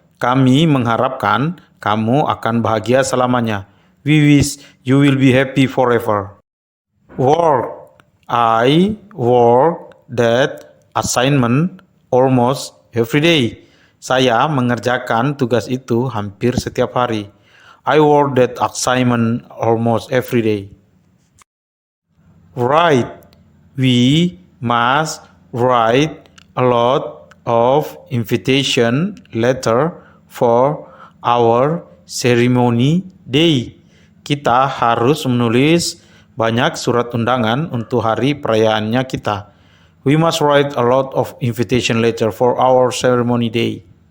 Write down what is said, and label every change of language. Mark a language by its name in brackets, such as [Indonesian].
[Indonesian] Kami mengharapkan kamu akan bahagia selamanya. [English] We wish you will be happy forever. Work. I work that assignment almost every day. [Indonesian] Saya mengerjakan tugas itu hampir setiap hari. [English] I work that assignment almost every day. Write. We must write a lot of invitation letter for our ceremony day. [Indonesian] Kita harus menulis banyak surat undangan untuk hari perayaannya kita. [English] We must write a lot of invitation letter for our ceremony day.